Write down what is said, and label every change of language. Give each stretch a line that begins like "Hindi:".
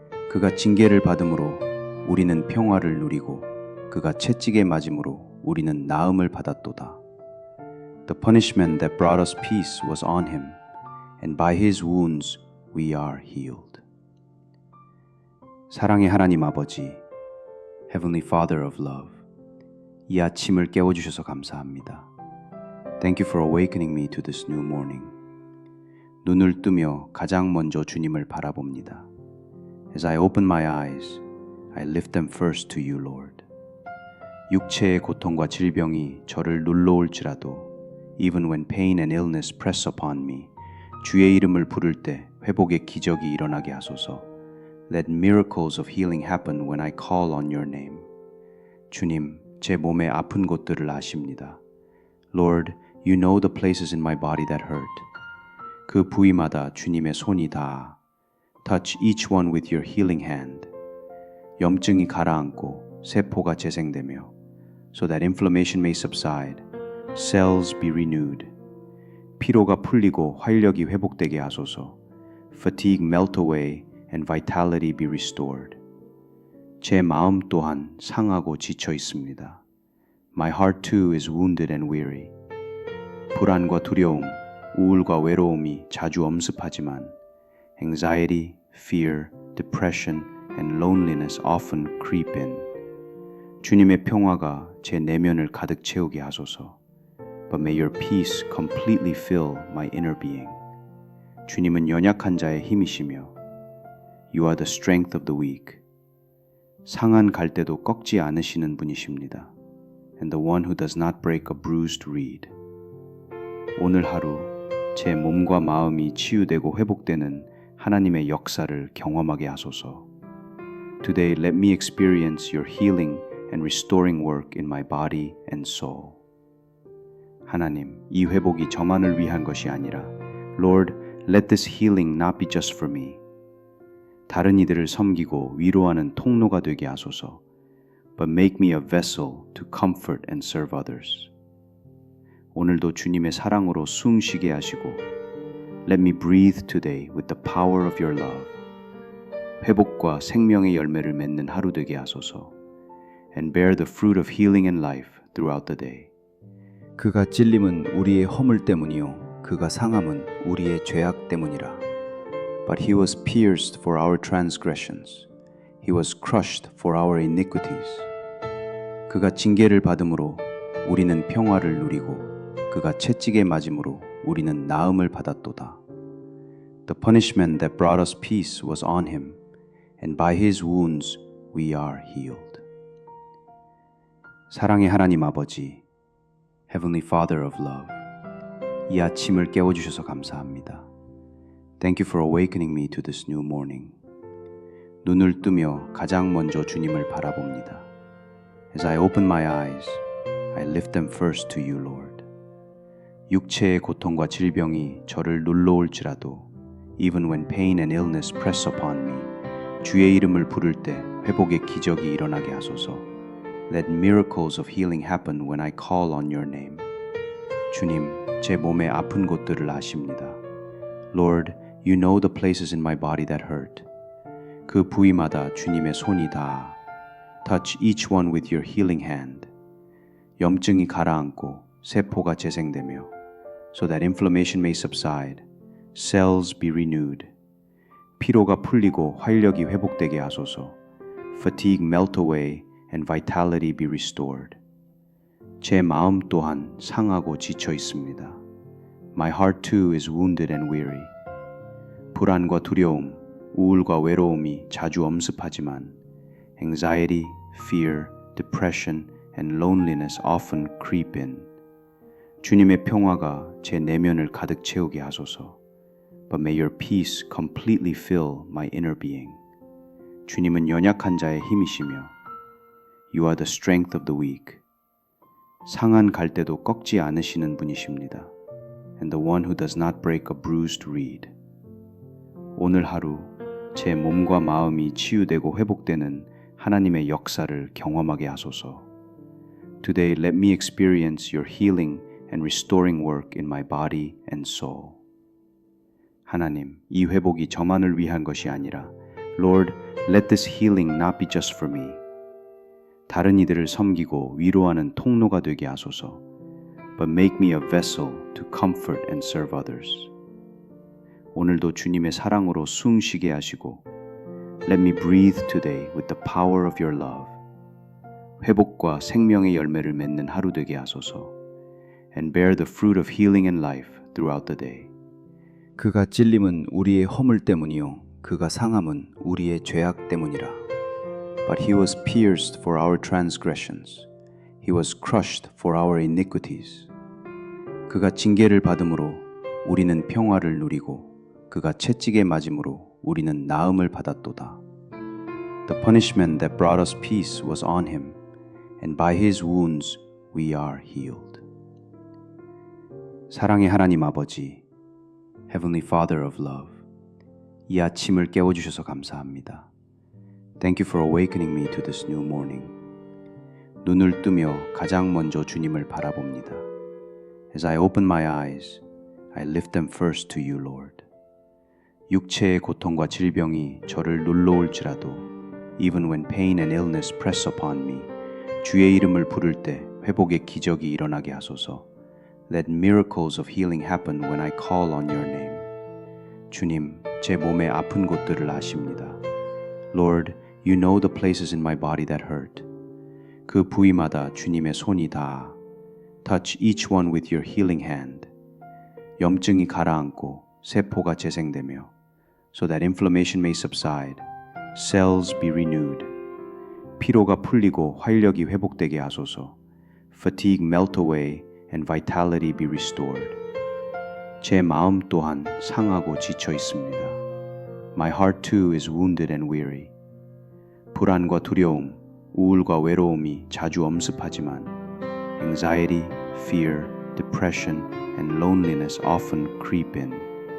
Korean: 그가 징계를 받음으로 우리는 평화를 누리고 그가 채찍에 맞음으로 우리는 나음을 받았도다.
English: The punishment that brought us peace was on him, and by his wounds we are healed.
Korean: 사랑의 하나님 아버지,
English: Heavenly Father of Love,
Korean: 이 아침을 깨워주셔서 감사합니다.
English: Thank you for awakening me to this new morning.
Korean: 눈을 뜨며 가장 먼저 주님을 바라봅니다.
English: As I open my eyes, I lift them first to you, Lord.
Korean: 육체의 고통과 질병이 저를 눌러올지라도
English: Even when pain and illness press upon me,
Korean: 주의 이름을 부를 때 회복의 기적이 일어나게 하소서.
English: Let miracles of healing happen when I call on your name.
Korean: 주님, 제 몸의 아픈 곳들을 아십니다.
English: Lord, you know the places in my body that hurt.
Korean: 그 부위마다 주님의 손이 닿아.
English: Touch each one with your healing hand.
Korean: 염증이 가라앉고 세포가 재생되며
English: so that inflammation may subside, cells be renewed.
Korean: 피로가 풀리고 활력이 회복되게 하소서.
English: Fatigue melt away and vitality be restored.
Korean: 제 마음 또한 상하고 지쳐 있습니다.
English: My heart too is wounded and weary.
Korean: 불안과 두려움, 우울과 외로움이 자주 엄습하지만
English: anxiety, fear, depression, and loneliness often creep in.
Korean: 주님의 평화가 제 내면을 가득 채우게 하소서.
English: But may your peace completely fill my inner being.
Korean: 주님은 연약한 자의 힘이시며
English: You are the strength of the weak.
Korean: 상한 갈대도 꺾지 않으시는 분이십니다.
English: And the one who does not break a bruised reed.
Korean: 오늘 하루 제 몸과 마음이 치유되고 회복되는 하나님의 역사를 경험하게 하소서.
English: Today let me experience your healing and restoring work in my body and soul.
Korean: 하나님, 이 회복이 저만을 위한 것이 아니라
English: Lord, let this healing not be just for me.
Korean: 다른 이들을 섬기고 위로하는 통로가 되게 하소서.
English: But make me a vessel to comfort and serve others.
Korean: 오늘도 주님의 사랑으로 숨 쉬게 하시고
English: Let me breathe today with the power of your love.
Korean: 회복과 생명의 열매를 맺는 하루 되게 하소서.
English: And bear the fruit of healing and life throughout the day.
Korean: 그가 찔림은 우리의 허물 때문이요 그가 상함은 우리의 죄악 때문이라.
English: But he was pierced for our transgressions. He was crushed for our iniquities.
Korean: 그가 징계를 받음으로 우리는 평화를 누리고 그가 채찍에 맞음으로 우리는 나음을 받았도다.
English: The punishment that brought us peace was on him, and by his wounds we are healed.
Korean: 사랑의 하나님 아버지,
English: Heavenly Father of Love,
Korean: 이 아침을 깨워주셔서 감사합니다.
English: Thank you for awakening me to this new morning.
Korean: 눈을 뜨며 가장 먼저 주님을 바라봅니다.
English: As I open my eyes, I lift them first to you, Lord.
Korean: 육체의 고통과 질병이 저를 눌러올지라도
English: Even when pain and illness press upon me,
Korean: 주의 이름을 부를 때 회복의 기적이 일어나게 하소서.
English: Let miracles of healing happen when I call on your name.
Korean: 주님, 제 몸의 아픈 곳들을 아십니다.
English: Lord, you know the places in my body that hurt.
Korean: 그 부위마다 주님의 손이 닿아.
English: Touch each one with your healing hand.
Korean: 염증이 가라앉고 세포가 재생되며
English: so that inflammation may subside, cells be renewed.
Korean: 피로가 풀리고 활력이 회복되게 하소서.
English: Fatigue melt away and vitality be restored.
Korean: 제 마음 또한 상하고 지쳐 있습니다.
English: My heart too is wounded and weary.
Korean: 불안과 두려움, 우울과 외로움이 자주 엄습하지만
English: anxiety, fear, depression, and loneliness often creep in.
Korean: 주님의 평화가 제 내면을 가득 채우게 하소서.
English: But may your peace completely fill my inner being.
Korean: 주님은 연약한 자의 힘이시며
English: You are the strength of the weak.
Korean: 상한 갈대도 꺾지 않으시는 분이십니다.
English: And the one who does not break a bruised reed.
Korean: 오늘 하루 제 몸과 마음이 치유되고 회복되는 하나님의 역사를 경험하게 하소서.
English: Today let me experience your healing and restoring work in my body and soul.
Korean: 하나님, 이 회복이 저만을 위한 것이 아니라
English: Lord, let this healing not be just for me.
Korean: 다른 이들을 섬기고 위로하는 통로가 되게 하소서.
English: But make me a vessel to comfort and serve others.
Korean: 오늘도 주님의 사랑으로 숨 쉬게 하시고
English: Let me breathe today with the power of your love.
Korean: 회복과 생명의 열매를 맺는 하루 되게 하소서.
English: And bear the fruit of healing and life throughout the day.
Korean: 그가 찔림은 우리의 허물 때문이요 그가 상함은 우리의 죄악 때문이라.
English: But he was pierced for our transgressions. He was crushed for our iniquities.
Korean: 그가 징계를 받음으로 우리는 평화를 누리고 그가 채찍에 맞음으로 우리는 나음을 받았도다.
English: The punishment that brought us peace was on him, and by his wounds we are healed.
Korean: 사랑의 하나님 아버지,
English: Heavenly Father of love,
Korean: 이 아침을 깨워주셔서 감사합니다.
English: Thank you for awakening me to this new morning.
Korean: 눈을 뜨며 가장 먼저 주님을 바라봅니다.
English: As I open my eyes, I lift them first to you, Lord.
Korean: 육체의 고통과 질병이 저를 눌러올지라도
English: Even when pain and illness press upon me,
Korean: 주의 이름을 부를 때 회복의 기적이 일어나게 하소서.
English: Let miracles of healing happen when I call on your name.
Korean: 주님, 제 몸의 아픈 곳들을 아십니다.
English: Lord, you know the places in my body that hurt.
Korean: 그 부위마다 주님의 손이 닿아.
English: Touch each one with your healing hand.
Korean: 염증이 가라앉고 세포가 재생되며
English: so that inflammation may subside, cells be renewed.
Korean: 피로가 풀리고 활력이 회복되게 하소서.
English: Fatigue melt away and vitality be restored.
Korean: 제 마음 또한 상하고 지쳐 있습니다.
English: My heart too is wounded and weary.
Korean: 불안과 두려움, 우울과 외로움이 자주 엄습하지만
English: anxiety, fear, depression, and loneliness often creep in.